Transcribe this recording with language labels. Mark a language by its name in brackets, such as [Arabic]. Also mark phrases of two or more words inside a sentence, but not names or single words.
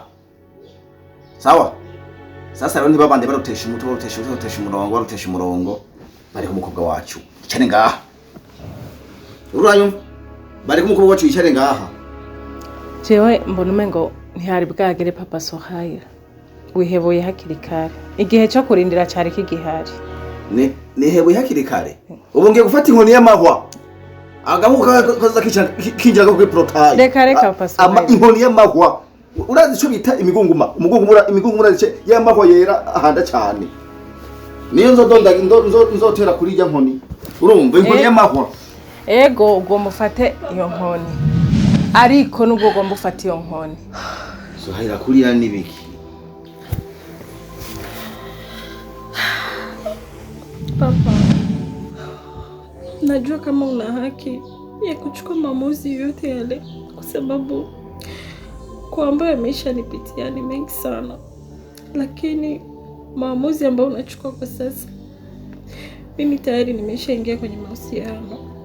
[Rundi] Sawa? Sasa rero ntibabande barutesha umurongo bari ku mukobwa wacu. Icane ngaha. Uranyumva? Bari ku mukobwa wacu icane ngaha. Jewe mbona umengo ntihari bwagere papa Suhaila. Wiheboye hakiri kare. Igihe cyo kurindira cyari kigihari. Niheboye hakiri kare. Ubu ngiye gufata inkoni y'amahwa. Agahuka kaza kinjaga kuri portail. Reka papa Suhaila. Inkoni y'amahwa. Urazi cyo bita imigunguma. Imigunguma y'amahwa yera ahanda cyane. Niyo nzotera kuri ijya nkoni. Urumva inkoni y'amahwa. Ego ugomba ufate iyo nkoni. Ariko nubwo ugomba ufata iyo nkoni. Suhaila kurira nibiki? Papa, [Swahili] najua kama una haki ya kuchukua maamuzi yote yale kwa sababu kwa ambayo yameshanipitia ni mengi sana. Lakini maamuzi ambayo unachukua kwa sasa, mimi tayari nimeshaingia kwenye mahusiano.